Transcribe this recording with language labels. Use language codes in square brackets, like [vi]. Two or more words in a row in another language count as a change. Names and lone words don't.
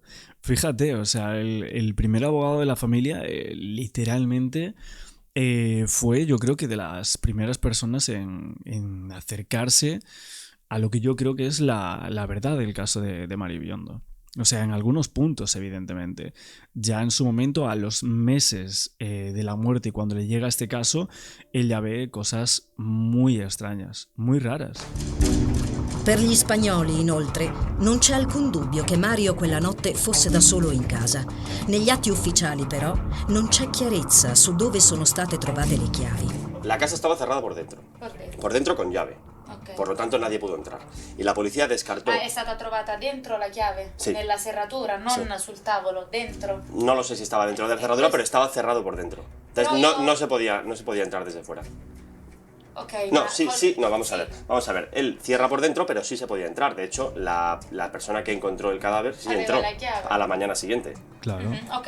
[es] Fíjate, o sea, el primer abogado de la familia literalmente fue, yo creo que de las primeras personas en acercarse a lo que yo creo que es la verdad del caso de Mario Biondo. O sea, en algunos puntos, evidentemente. Ya en su momento, a los meses de la muerte, y cuando le llega este caso, él ya ve cosas muy extrañas, muy raras. [it] Per gli spagnoli, inoltre, non c'è alcun dubbio che Mario quella notte fosse da solo in casa. Negli atti ufficiali, però, non c'è chiarezza su dove sono state trovate le chiavi. [es] La casa estaba cerrada por dentro. Por dentro con llave. Ok. Por lo tanto nadie pudo entrar. Y la policía descartó... [it] È stata trovata dentro la chiave? Sì. Nella serratura, non Sì. sul tavolo, dentro? [es] No lo sé si estaba dentro de la cerradura, pero estaba cerrado por dentro. Entonces Pero no se podía entrar desde fuera. Ok, No, [it] ma [es] sí, no, vamos a ver. Él cierra por dentro, pero sí se podía entrar. De hecho, la persona que encontró el cadáver sí [it] Aveva [es] entró [it] la chiave. [es] a la mañana siguiente. Claro. Ok,